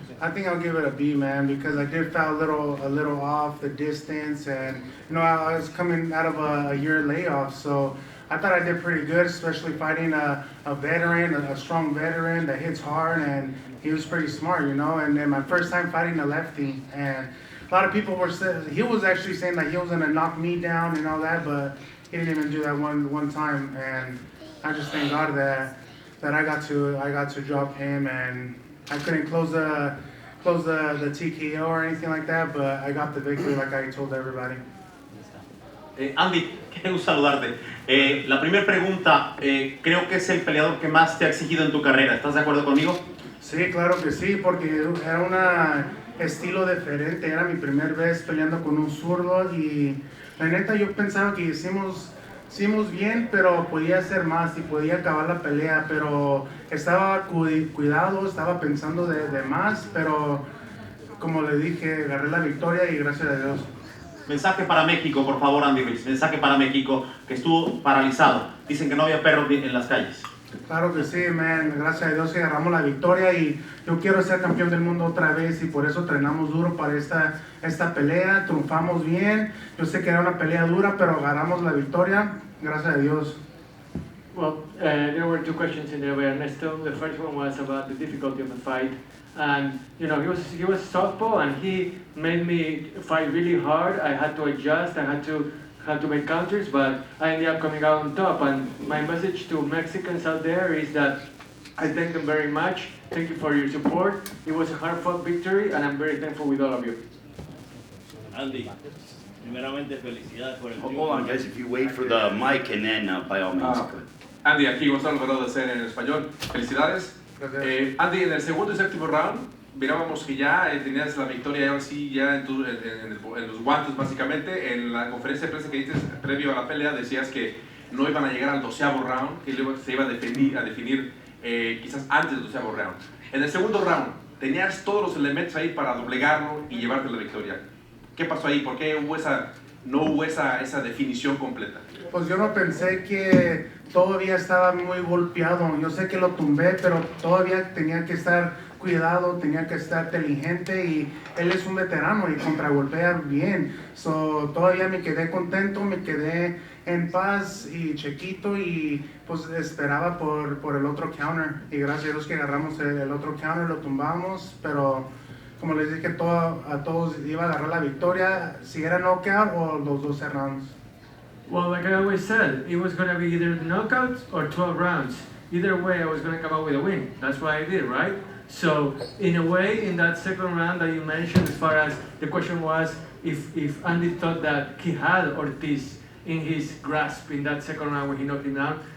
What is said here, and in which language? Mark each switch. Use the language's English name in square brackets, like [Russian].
[English] I think I'll give it a B, man, because I did foul a little off the distance, and I was coming out of a year layoff, so I thought I did pretty good, especially fighting a veteran, a strong veteran that hits hard, and he was pretty smart, and then my first time fighting a lefty, and a lot of people were saying, he was actually saying that he was gonna knock me down and all that, but he didn't even do that one time, and I just thank God that I got to drop him, and I couldn't close the TKO or anything like that, but I got the victory like I told everybody. [Spanish] Andy, queremos saludarte. La primera pregunta, creo que es el peleador que más te ha exigido en tu carrera. ¿Estás de acuerdo conmigo? Sí, claro que sí, porque era un estilo diferente. Era mi primera vez peleando con un zurdo y la neta yo pensaba que hicimos bien, pero podía hacer más y podía acabar la pelea, pero estaba cuidado, estaba pensando de más, pero como le dije, agarré la victoria y gracias a Dios. Mensaje para México, por favor, Andy Ruiz. Mensaje para México, que estuvo paralizado. Dicen que no había perros en las calles. Claro que sí, man. Gracias a Dios que agarramos la victoria y yo quiero ser campeón del mundo otra vez y por eso entrenamos duro para esta pelea. Triunfamos bien. Yo sé que era una pelea dura, pero agarramos la victoria. Gracias a Dios. [English] Well, there were two questions in there by Ernesto. The first one was about the difficulty of the fight. And he was southpaw, and he made me fight really hard. I had to adjust. I had to make counters, but I ended up coming out on top. And my message to Mexicans out there is that I thank them very much. Thank you for your support. It was a hard-fought victory, and I'm very thankful with all of you. [Spanish] Andy, primeramente felicidades por el triunfo. [English] Hold on, guys, if you wait for the mic, and then by all means. [Spanish] Andy, aquí Gonzalo Guerrero de CN en español. Felicidades. Andy, en el segundo y séptimo round mirábamos que ya tenías la victoria ahora sí ya en los guantes básicamente. En la conferencia de prensa que dices previo a la pelea decías que no iban a llegar al 12º round, que se iba a definir quizás antes del 12º round. En el segundo round tenías todos los elementos ahí para doblegarlo y llevarte la victoria. ¿Qué pasó ahí? ¿Por qué no hubo esa definición completa? Pues yo no pensé que todavía estaba muy golpeado. Yo sé que lo tumbé, pero todavía tenía que estar cuidado, tenía que estar inteligente y él es un veterano y contragolpea bien. Todavía me quedé contento, me quedé en paz y chiquito y pues esperaba por el otro counter. Y gracias a Dios que agarramos el otro counter, lo tumbamos, pero como les dije a todos iba a agarrar la victoria, si era knockout o los 12 rounds. [English] Well, like I always said, it was going to be either knockouts or 12 rounds. Either way, I was going to come out with a win. That's what I did, right? So, in a way, in that second round that you mentioned, as far as the question was, if Andy thought that he had Ortiz in his grasp in that second round when he knocked him down.